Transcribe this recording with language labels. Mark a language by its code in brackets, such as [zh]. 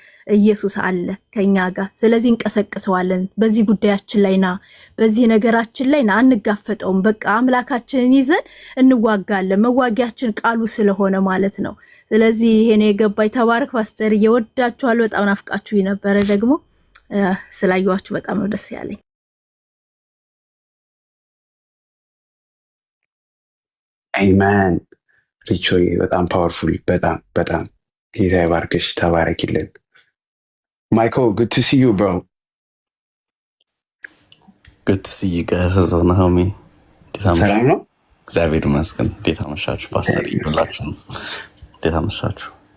[am] ኢየሱስ አለ ከኛ ጋር። ስለዚህ እንቀሰቅሰዋለን። በዚህ ጉዳያችን ላይ ና፣ በዚህ ነገራችን ላይ ና፣ አንጋፈጠውም። በቃ አምላካችንን ይዘን እንዋጋለን። መዋጊያችን ቃሉ ስለሆነ ማለት ነው። ስለዚህ ይሄን የገባኝ ተባረክ ፓስተር፣ እየወዳችኋለሁ። በጣም ናፍቃችሁ ነበረ። ደግሞ ስላየኋችሁ በጣም ነው ደስ ያለኝ። አሜን። ሪቾዬ በጣም ፓወርፉል፣ በጣም በጣም ጌታ ይባርክሽ። ተባረኪልን። [en] Michael, good to see you, bro. Good to see you guys as well, homie. [am] ሰላም ነው? እግዚአብሔር ይመስገን። እንዴት አመሻችሁ ፓስተር? ይብላችሁ። እንዴት አመሻችሁ?